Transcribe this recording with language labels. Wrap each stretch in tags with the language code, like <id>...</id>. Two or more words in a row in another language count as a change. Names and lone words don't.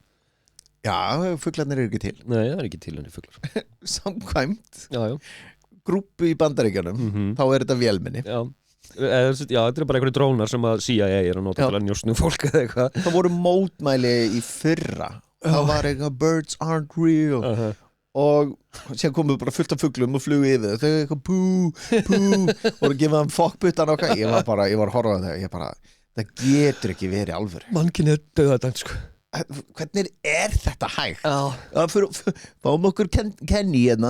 <is>já, fuglarnir eru ekki til nei, það er ekki til henni fuglar samkvæmt já. grúppu í Bandaríkjunum þá er þetta vélmenni já, þetta er bara einhverju drónar sem að CIA er að nota til að njósnum fólk eða eitthvað það voru mótmæli í fyrra það var eitthvað</is> <en>birds aren't real</en> <is>og síðan komum við bara fullt af fuglum og flugu yfir þau eitthvað bú og að gefa þeim fokkbuttan okkar ég var að horfa á það það getur ekki verið alvöru mannkynið er dauðadæmt sko hvernig er þetta hægt fáum okkur Kenny hérna</is>